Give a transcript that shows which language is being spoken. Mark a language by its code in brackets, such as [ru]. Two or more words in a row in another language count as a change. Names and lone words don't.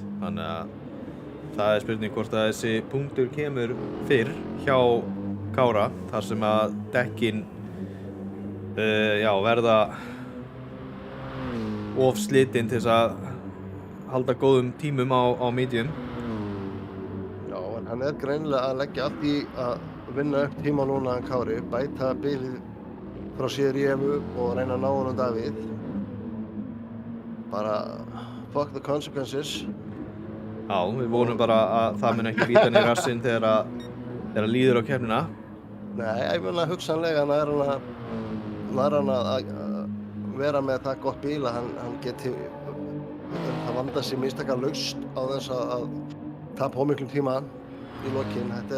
[is] Þannig að það er spurning hvort að þessi punktur kemur fyrr hjá Kára þar sem að dekkin verða of slitinn til þess að halda góðum tímum á medium. Já, en hann er greinilega að leggja allt í að vinna upp tíma núna en Kári, bæta bilið frá sér í efu og reyna að ná honum Davíð. [en] Bara fuck the consequences. [is] Já, við vonum bara að það mun ekki bíta hann í rassinn þegar líður á keppnina. Nei, ég meina hugsanlega nær hann að vera með það gott bíl að hann geti það vanda sig mistakalaust á þess að tapa ómiklum tíma í lokin.